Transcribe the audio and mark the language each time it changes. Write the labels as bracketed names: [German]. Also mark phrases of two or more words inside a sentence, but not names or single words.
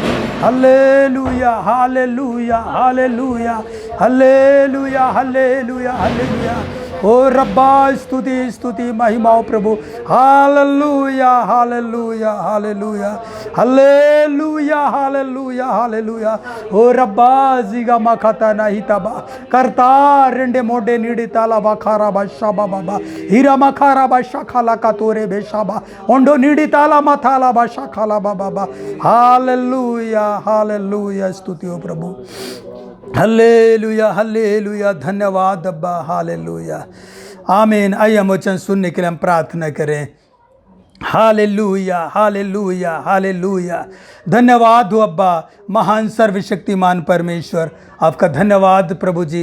[Hindi] हालेलुया हालेलुया हालेलुया हालेलुया हालेलुया हालेलुया ओ रब्बा स्तुति स्तुति महिमा प्रभु हालेलुया हालेलुया हालेलुया हालेलुया हालेलुया हालेलुया ओ रब्बा जिगा मखता नहीं तबा करता रेंडे मोडे नीडी ताला बखारा बशाबा बाबा हीरा मखारा बशाखाला का तोरे बेशाबा ओंडो नीडी ताला मथाला बशाखाला बाबा हालेलुया हालेलुया स्तुति हो प्रभु हल्लेलुया हल्लेलुया धन्यवाद अब्बा हालेलुया आमीन। आइए हम वचन सुनने के लिए हम प्रार्थना करें। हालेलुया हालेलुया हालेलुया धन्यवाद हो अब्बा महान सर्वशक्तिमान परमेश्वर, आपका धन्यवाद प्रभु जी।